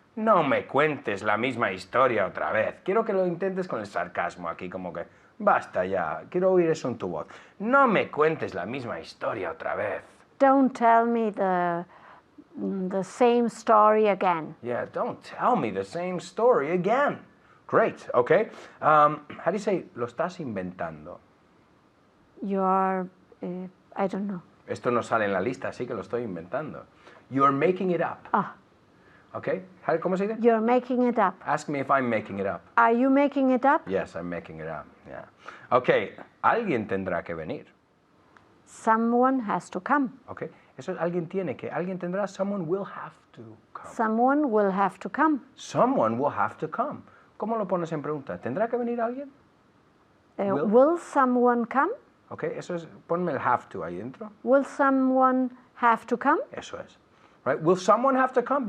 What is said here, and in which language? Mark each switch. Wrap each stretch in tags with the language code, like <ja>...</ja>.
<es>No me cuentes la misma historia otra vez. Quiero que lo intentes con el sarcasmo aquí, como que basta ya. Quiero oír eso en tu voz. No me cuentes la misma historia otra vez.</es> <en>Don't tell me the same story again. Yeah, don't tell me the same story again. Great, okay. How do you say,</en> <es>lo estás inventando?</es> <en>You're, I don't know.</en> <es>Esto no sale en la lista, así que lo estoy inventando.</es> <en>You're making it up. Ah,</en> <es>Okay, ¿cómo se dice?</es> <en>you're making it up. Ask me if I'm making it up. Are you making it up? Yes, I'm making it up. Yeah.</en> <es>Okay, alguien tendrá que venir.</es> <en>Someone has to come.</en> <es>Okay, eso es alguien tiene que. Alguien tendrá.</es> <en>Someone will have to come. Someone will have to come. Someone will have to come.</en> <es>¿Cómo lo pones en pregunta? ¿Tendrá que venir alguien?</es> <en>Will? Will someone come?</en> <es>Okay, eso es. Ponme el have to ahí dentro.</es> <en>Will someone have to come?</en> <es>Eso es. Right?</es> <en>Will someone have to come?</en>